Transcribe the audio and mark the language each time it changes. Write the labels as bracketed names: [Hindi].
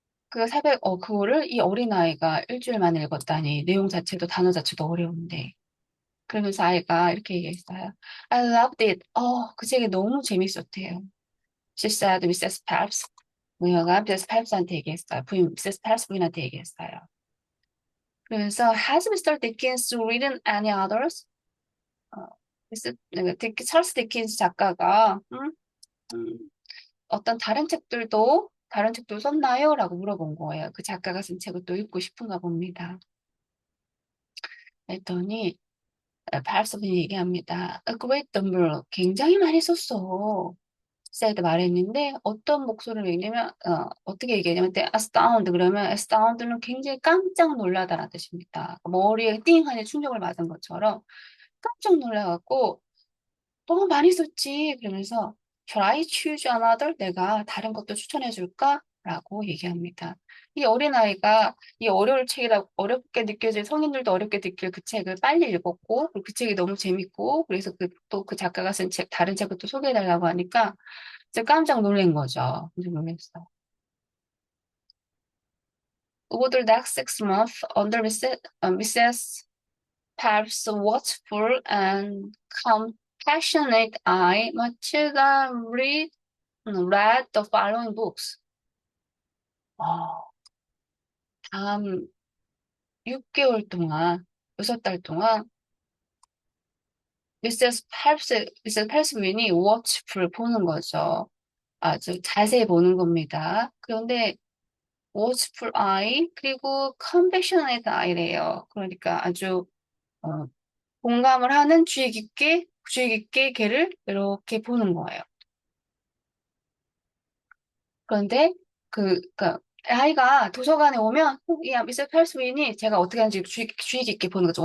[Korean] 그거를 이 어린아이가 일주일 만에 읽었다니 내용 자체도 단어 자체도 어려운데 그러면서 아이가 이렇게 얘기했어요. [English] I loved it. [Korean] 그 책이 너무 재밌었대요. [English] She said, Mrs. Phelps. [Korean] 그녀가 미세스 펠프스한테 얘기했어요. 미세스 펠프스 부인한테 얘기했어요. [English] 그래서 Has Mr. Dickens written any others? [Korean] 어, 찰스 디킨스 작가가 어떤 다른 책도 썼나요? 라고 물어본 거예요. 그 작가가 쓴 책을 또 읽고 싶은가 봅니다. 그랬더니 펠프스 분이 얘기합니다. [English] A great number, [Korean] 굉장히 많이 썼어. said 말했는데 어떤 목소리를 얘기냐면 어떻게 얘기하냐면 astound 그러면 astound는 굉장히 깜짝 놀라다라는 뜻입니다. 머리에 띵 하는 충격을 받은 것처럼 깜짝 놀라갖고 너무 많이 썼지 그러면서 [English] Shall I choose another? [Korean] 내가 다른 것도 추천해 줄까? 라고 얘기합니다. 이 어린아이가 이 어려울 책이라고 어렵게 느껴질 성인들도 어렵게 느낄 그 책을 빨리 읽었고 그 책이 너무 재밌고 그래서 또 그 작가가 쓴 책 다른 책을 또 소개해달라고 하니까 진짜 깜짝 놀란 거죠. 깜짝 놀랐어. [English] Over the next 6 months, under Mrs. Phelps' watchful and compassionate eye, Matilda read the following books. [Korean] 어, 다음 6개월 동안, 6달 동안 미세스 펠스 부인이 watchful 보는 거죠. 아주 자세히 보는 겁니다. 그런데 [English] watchful eye [Korean] 그리고 [English] compassionate eye [Korean] 래요. 그러니까 아주 어, 공감을 하는 주의 깊게 걔를 이렇게 보는 거예요. 그런데 그러니까 아이가 도서관에 오면 이 미스 펠스윈이 제가 어떻게 하는지 주의 깊게 보는 거죠.